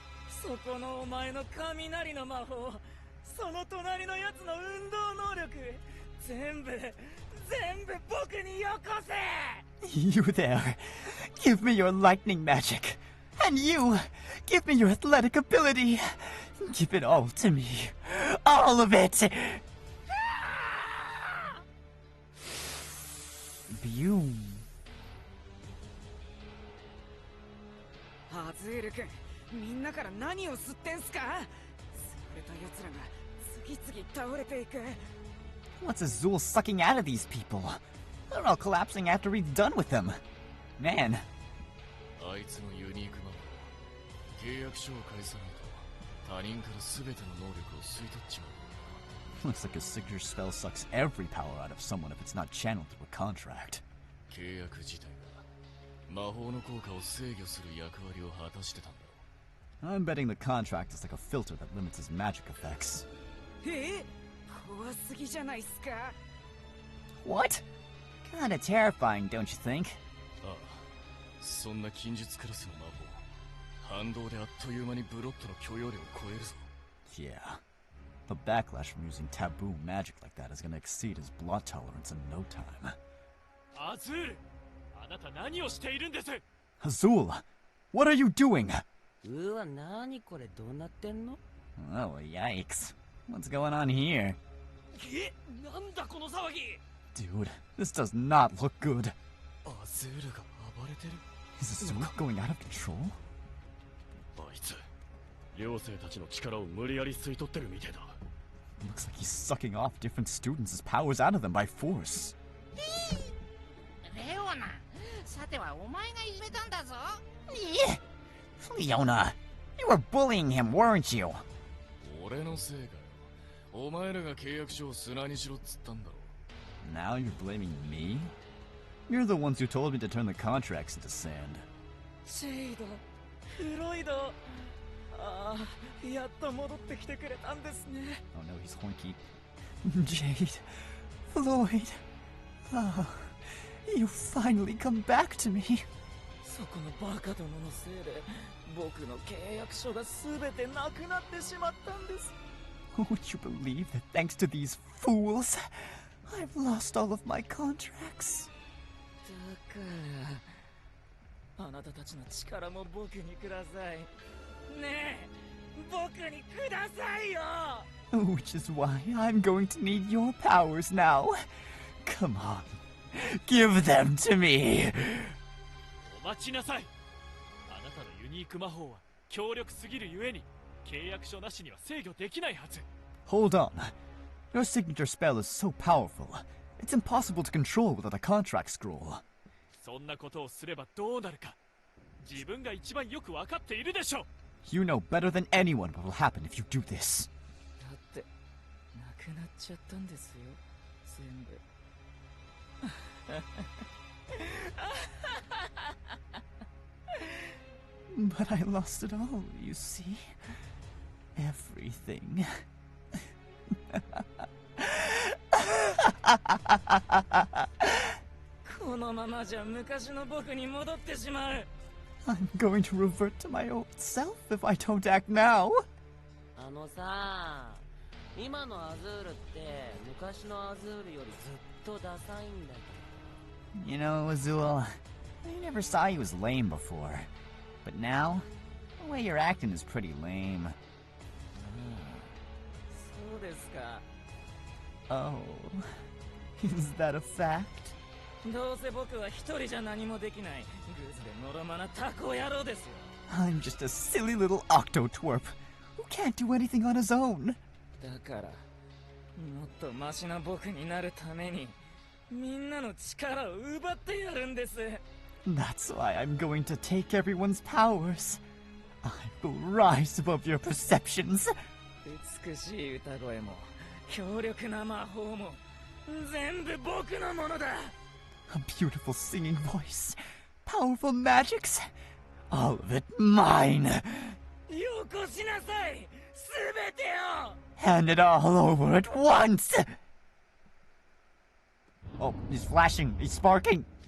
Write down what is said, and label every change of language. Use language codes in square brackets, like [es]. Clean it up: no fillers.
[ja] そこのお前の雷の魔法、その隣のやつの運動能力、全部僕によこせ。 [en] You there. Give me your lightning magic. And you, give me your athletic ability. Give it all to me. All of it. Boom. [ja] アズール君、みんなから何を吸ってんすか？潰れた奴らが次々倒れていく。 [en] What's Azul sucking out of these people? They're all collapsing after we've done with them. Man. [ja] あいつのユニークマンは契約書を返さないと他人から全ての能力を吸い取っちまう。 [en] Looks like a signature spell sucks every power out of someone if it's not channeled through a contract. [ja] 契約自体が魔法の効果を制御する役割を果たしてたんだろう。 [en] I'm betting the contract is like a filter that limits his magic effects. [ja] 怖すぎじゃないっすか。 [en] What? Kinda terrifying, don't you think? [ja] ああ、そんな禁術クラスの魔法、反動であっという間にブロットの許容量を超えるぞ。 [en] Yeah. The backlash from using taboo magic like that is gonna exceed his blood tolerance in no time. [ja] アズール、あなた何をしているんです？ [en] Azul! What are you doing? [ja] うわ、なにこれどうなってんの？ [en] Oh, yikes. What's going on here? [ja] なんだこの騒ぎ。 [en] Dude, this does not look good. [ja] アズールが暴れてる。 [en] Is Azul going out of control? [ja] あいつ、寮生たちの力を無理やり吸い取ってるみてえだ。 [en] Looks like he's sucking off different students' powers out of them by force. [ja] レオナ、さてはお前がいじめたんだぞ。 [en] Leona, you were bullying him, weren't you? [ja] 俺のせいかよ。お前らが契約書を砂にしろっつったんだろ。 [en] Now you're blaming me? You're the ones who told me to turn the contracts into sand. [ja] シェイド、フロイド。ああ、やっと戻ってきてくれたんですね。 [en] Oh no, he's horny. Jade, Floyd, oh, you finally come back to me. [ja] そこのバカどものせいで僕の契約書が全てなくなってしまったんです。 [en] Would you believe that thanks to these fools, I've lost all of my contracts? [ja] だからあなたたちの力も僕にください。ねえ、僕にくださいよ。 [en] Which is why I'm going to need your powers now. Come on, give them to me. [ja] お待ちなさい。あなたのユニーク魔法は強力すぎるゆえに契約書なしには制御できないはず。 [en] Hold on. Your signature spell is so powerful, it's impossible to control without a contract scroll. [ja] そんなことをすればどうなるか自分が一番よく分かっているでしょう。 [en] You know better than anyone what will happen if you do this. [ja] だってなくなっちゃったんですよ、全部。 [en] But I lost it all, you see. Everything. [ja] このままじゃ昔の僕に戻ってしまう。 [en] I'm going to revert to my old self if I don't act now. [ja] あのさ、今のアズールって昔のアズールよりずっとダサいんだけど。 [en] You know, Azul, I never saw you as lame before. But now, the way you're acting is pretty lame. [ja] そうですか。 [en] Oh, is that a fact? [ja] どうせ僕は一人じゃ何もできないグズでのろまなタコ野郎ですよ。 [en] I'm just a silly little octo-twerp who can't do anything on his own. [ja] だからもっとマシな僕になるためにみんなの力を奪ってやるんです。 [en] That's why I'm going to take everyone's powers. I will rise above your perceptions. [ja] 美しい歌声も強力な魔法も全部僕のものだ。 [en] A beautiful singing voice, powerful magics, all of it mine. [ja] よこしなさい、すべてを。 [en] Hand it all over at once. Oh, he's flashing, he's sparking.